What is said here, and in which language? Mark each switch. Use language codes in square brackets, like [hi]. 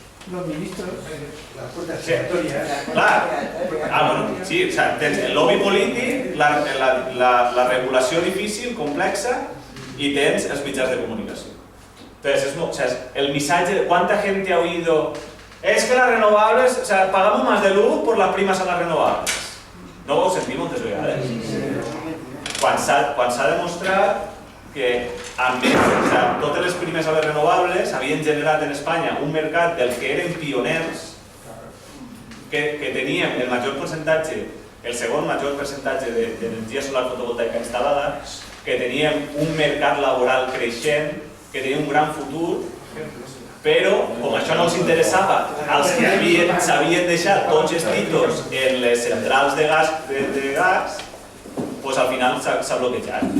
[es] Los ministros, las puertas giratorias. [ca] Clar, [es] bueno, sí, o sea, [ca] tens el lobby polític, la regulació difícil, complexa, y tens els mitjans de comunicació. [es] Entonces, o sea, el mensaje, ¿cuánta gente ha oído? Es que las renovables, o sea, pagamos más de luz por las primas a las renovables. [ca] No ho sentim moltes vegades. Quan s'ha demostrat que amb totes les primes a les renovables havien generat en Espanya un mercat del que eren pioners, que teníem el major percentatge, el segon major percentatge d'energia solar fotovoltaica instal·lada, que teníem un mercat laboral creixent, que tenia un gran futur, però com això no els interessava als que s'havien deixat tots els títols en les centrals de gas, doncs al final s'ha bloquejat.